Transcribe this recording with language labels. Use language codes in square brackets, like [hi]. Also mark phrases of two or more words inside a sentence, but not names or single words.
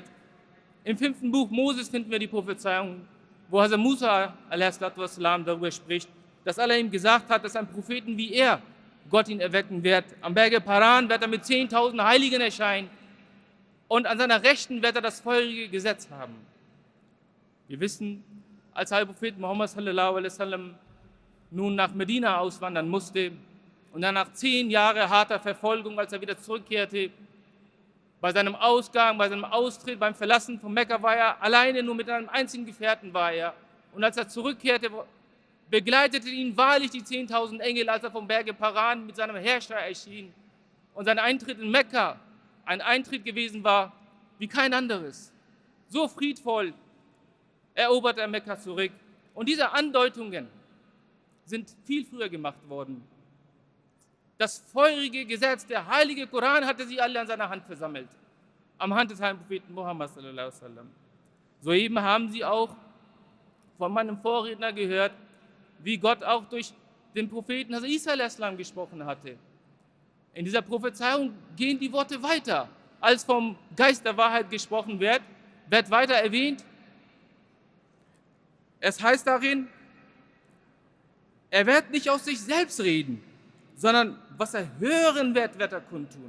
[de] Im 5. Buch Moses finden wir die Prophezeiung, wo Hazrat Musa a.s. darüber spricht, dass Allah ihm gesagt hat, dass ein Propheten wie er Gott ihn erwecken wird. Am Berge Paran wird er mit 10.000 Heiligen erscheinen und an seiner Rechten wird er das feurige Gesetz haben. Wir wissen, als der Prophet Muhammad [ar] صلى الله عليه وسلم [de] nun nach Medina auswandern musste und dann nach 10 Jahren harter Verfolgung, als er wieder zurückkehrte, bei seinem Ausgang, bei seinem Austritt, beim Verlassen von Mekka war er alleine, nur mit einem einzigen Gefährten war er. Und als er zurückkehrte, begleiteten ihn wahrlich die 10.000 Engel, als er vom Berge Paran mit seinem Herrscher erschien. Und sein Eintritt in Mekka ein Eintritt gewesen war, wie kein anderes. So friedvoll erobert er Mekka zurück. Und diese Andeutungen sind viel früher gemacht worden. Das feurige Gesetz, der heilige Koran, hatte sie alle an seiner Hand versammelt. Am Hand des heiligen Propheten Muhammad [ar] صلى الله عليه وسلم. [de] Soeben haben Sie auch von meinem Vorredner gehört, wie Gott auch durch den Propheten Isa [ar] عليه السلام [de] gesprochen hatte. In dieser Prophezeiung gehen die Worte weiter. Als vom Geist der Wahrheit gesprochen wird weiter erwähnt. Es heißt darin, er wird nicht aus sich selbst reden, sondern was er hören wird, wird er kundtun.